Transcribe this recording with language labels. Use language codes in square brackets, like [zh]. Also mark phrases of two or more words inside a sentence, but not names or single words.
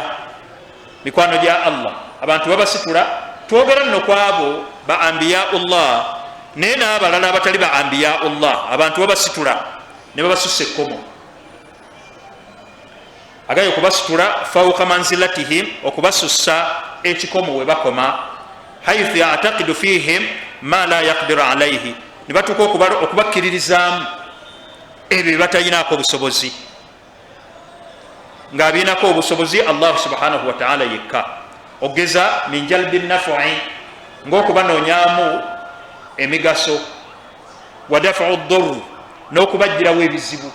[lg] Mikwano gya Allah abantu babasitula, twogera nno kwabo ba ambiyaullah naye n'abalala abatali ba ambiyaullah abantu babasitula ne babasussa ekkomo. Agaye okubasitula [ar] فوق منزلتهم, [lg] okubasussa ekikomo we bakoma, [ar] حيث يعتقد فيهم ما لا يقدر عليه, [lg] ne batuuka okubakkiririzaamu ebyo bye batayinaako obusobozi, ng'abiinako obusobozi [ar] الله سبحانه وتعالى [lg] yekka. Ogeza [ar] من جلب النفع, [lg] ng'okubanoonyaamu emigaso, [ar] ودفع الضر, [lg] n'okubajjirawo ebizibu.